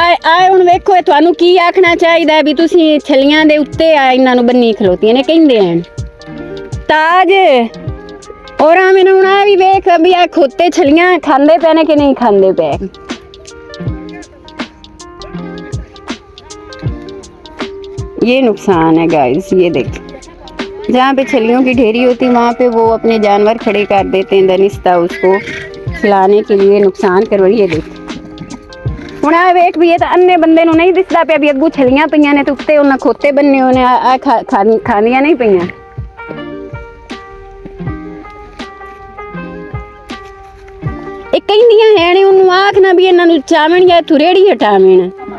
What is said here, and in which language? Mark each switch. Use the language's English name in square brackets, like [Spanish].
[Punjabi] ਆਏ ਹੁਣ ਵੇਖੋ ਤੁਹਾਨੂੰ ਕੀ ਆਖਣਾ ਚਾਹੀਦਾ ਵੀ ਤੁਸੀਂ ਛਲੀਆਂ ਦੇ ਉੱਤੇ ਆ ਇਹਨਾਂ ਨੂੰ ਬੰਨੀ ਖਲੋਤੀਆਂ ਨੇ ਕਹਿੰਦੇ ਹਨ ਤਾਜ ਔਰ ਆ ਮੈਨੂੰ ਹੁਣ ਆ ਵੀ ਵੇਖ ਵੀ ਆ ਖੋਤੇ ਛਲੀਆਂ ਖਾਂਦੇ ਪਏ ਨੇ ਕਿ ਨਹੀਂ ਖਾਂਦੇ ਪਏ। [Hindi] ये नुकसान है गाइस, ये देखिए जहाँ पे छलियों की ढेरी होती वहाँ पे वो अपने जानवर खड़े कर देते हैं दनिस्ता उसको खिलाने के लिए नुकसान करवाई। ये देखिए [Punjabi] ਹੁਣ ਆ ਵੇਖ ਵੀ ਇਹ ਤਾਂ ਅੰਨੇ ਬੰਦੇ ਨੂੰ ਨਹੀਂ ਦਿਸਦਾ ਪਿਆ ਵੀ ਅੱਗੂ ਛਲੀਆਂ ਪਈਆਂ ਨੇ ਤੇ ਉੱਤੇ ਉਹਨਾਂ ਖੋਤੇ ਬੰਨੇ ਹੋਣੇ ਆ ਖਾਂਦੀਆਂ ਨਹੀਂ ਪਈਆਂ। ਇਹ ਕਹਿੰਦੀਆਂ ਹੈ ਨੇ ਉਹਨੂੰ ਆਖਣਾ ਵੀ ਇਹਨਾਂ ਨੂੰ ਚਾਵਣ ਜਾਂ ਥੁਰੇੜੀ ਹਟਾਵਣ।